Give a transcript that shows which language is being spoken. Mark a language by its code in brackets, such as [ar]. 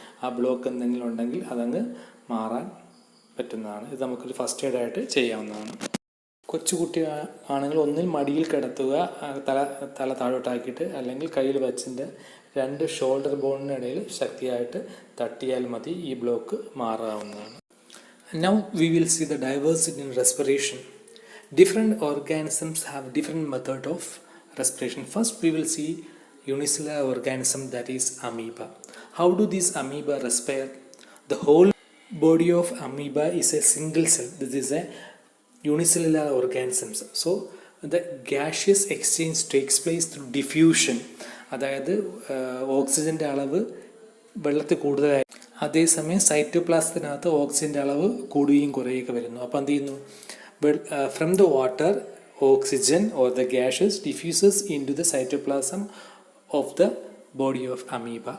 [ml] ആ ബ്ലോക്ക് എന്തെങ്കിലും ഉണ്ടെങ്കിൽ അതങ്ങ് മാറാൻ പറ്റുന്നതാണ്. ഇത് നമുക്കൊരു ഫസ്റ്റ് എയ്ഡ് ആയിട്ട് ചെയ്യാവുന്നതാണ്. കൊച്ചുകുട്ടി ആണെങ്കിൽ ഒന്നിൽ മടിയിൽ കിടത്തുക, തല താഴോട്ടാക്കിയിട്ട്, അല്ലെങ്കിൽ കയ്യിൽ വച്ചിൻ്റെ 2 ഷോൾഡർ ബോണിനിടയിൽ ശക്തിയായിട്ട് തട്ടിയാൽ മതി. ഈ block മാറാവുന്നതാണ്. [en] Now we will see the diversity in respiration. Different organisms have different method of respiration. First we will see unicellular organism, that is amoeba. How do these amoeba respire? The whole body of amoeba is a single cell. This is a unicellular organisms. So the gaseous exchange takes place through diffusion. [ml] അതായത് ഓക്സിജൻ്റെ അളവ് വെള്ളത്തിൽ കൂടുതലായി, അതേസമയം സൈറ്റോപ്ലാസത്തിനകത്ത് ഓക്സിജൻ്റെ അളവ് കൂടുകയും കുറയുകയൊക്കെ വരുന്നു. അപ്പോൾ എന്ത് ചെയ്യുന്നു? [en] From the water oxygen or the gases diffuses into the cytoplasm of the body of amoeba.